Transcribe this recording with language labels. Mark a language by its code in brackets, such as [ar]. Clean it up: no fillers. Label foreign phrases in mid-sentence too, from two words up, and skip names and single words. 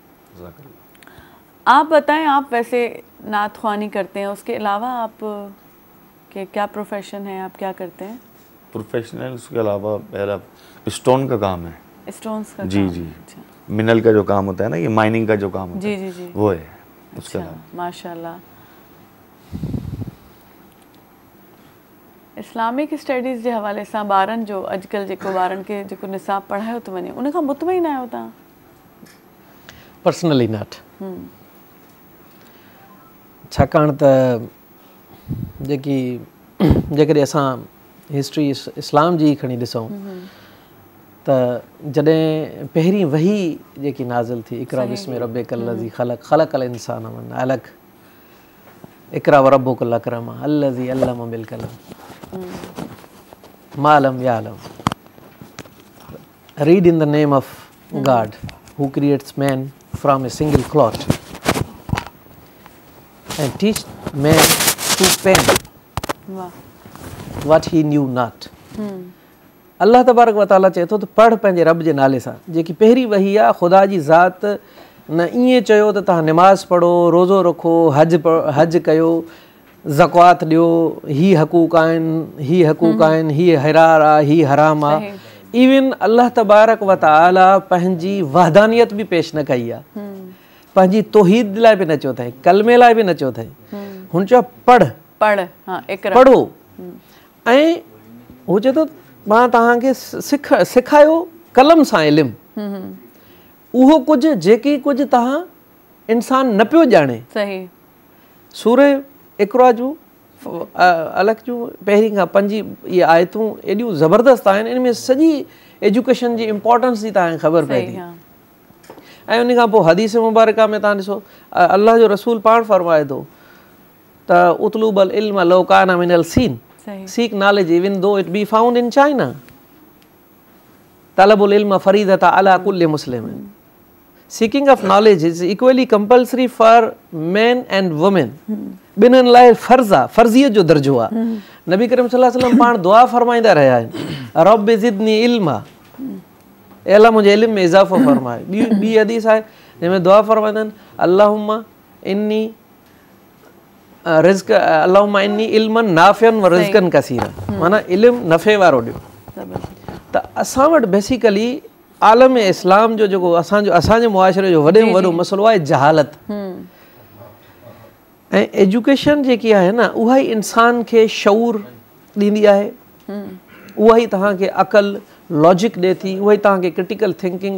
[ur] آپ بتائیں، آپ ویسے نعت خوانی کرتے ہیں، اس کے علاوہ آپ کے کیا پروفیشن ہے، آپ کیا کرتے ہیں? پروفیشنل اس کے علاوہ میرا سٹون کا کام ہے. سٹونز کا जी काम? जी अच्छा। منرل کا جو کام ہوتا ہے نا، یہ مائننگ کا جو کام ہوتا जी है جی جی وہ ہے اس کے अच्छा, अलावा। माशाल्लाह। [en] Islamic studies [sd] जे हवाले सां ॿारनि जो अॼुकल्ह जेको ॿारनि खे जेको निसाब पढ़ायो थो वञे उन खां मुतमइन आहियो तव्हां? [en] personally not, [sd] छाकाणि त जेकी जेकॾहिं असां हिस्ट्री इस्लाम जी खणी ॾिसूं त जॾहिं पहिरीं वही जेकी नाज़िल थी, [ar] اقرأ باسم ربك الذي خلق خلق الإنسان من علق، اقرأ وربك الأكرم الذي علم بالقلم ما لم يعلم. [en] Read in the name of God who creates man from a single clot and teach man to pen what he knew not. [ar] الله تبارك وتعالى [sd] चए थो त पढ़ पंहिंजे रब जे नाले सां। जेकी पहिरीं वही आहे ख़ुदा जी ज़ात न ईअं चयो त तव्हां निमाज़ पढ़ो, रोज़ो रखो, हज कयो, ज़कात ॾियो, ही हक़ूक़ आहिनि, ही हक़ूक़ आहिनि, ही हरार आहे, ही हराम आहे। इवन [ar] الله تبارك وتعالى [sd] पंहिंजी वहदानियत बि पेश न कई आहे, पंहिंजी तौहीद लाइ बि न चयो अथई, कलमे लाइ बि न चयो अथई। हुन चयो पढ़ पढ़ो, ऐं हू चए थो मां तव्हांखे सिखायो कलम सां इल्मु, उहो कुझु जेकी कुझु तव्हां इंसान न पियो ॼाणे। सही। सूरे इक़रा जूं अलॻि जूं पहिरीं खां 5 इहे आयतूं एॾियूं ज़बरदस्त आहिनि, इन में सॼी एजुकेशन जी इम्पोर्टेंस जी तव्हांखे ख़बर पए थी। ऐं उन खां पोइ हदीस मुबारका में तव्हां ॾिसो अल्लाह जो रसूल पाण फरमाए थो त [ar] اطلبوا العلم لو كان من الصين, [en] seek knowledge even though it be found in China, [ar] طلب العلم فريضة على كل مسلم. [en] Seeking of knowledge is equally compulsory for men and women. [sd] ॿिन्हिनि लाइ फ़र्ज़ आहे, फ़र्ज़ियत जो दर्जो आहे। नबी करीम [ar] صلى الله عليه وسلم [sd] पाण दुआ फरमाईंदा रहिया आहिनि, [ar] رب زدني علما, [sd] ए अल्लाह मुंहिंजे इल्म में इज़ाफ़ो फरमाए। ॿी हदीस आहे जंहिंमें दुआ फरमाईंदा आहिनि [ar] اللهم إني رزق اللهم إني علما نافعا ورزقا كثيرا, [sd] माना इल्मु नफ़े वारो ॾियो। त असां वटि बेसिकली आलम इस्लाम जो जेको असांजे मुआशरे जो वॾे में वॾो मसइलो आहे जहालत। ऐं एजुकेशन जेकी आहे न उहा ई इंसान खे शऊर ॾींदी आहे, उहा ई तव्हांखे अक़ल लॉजिक ॾिए थी, उहा ई तव्हांखे [en] critical thinking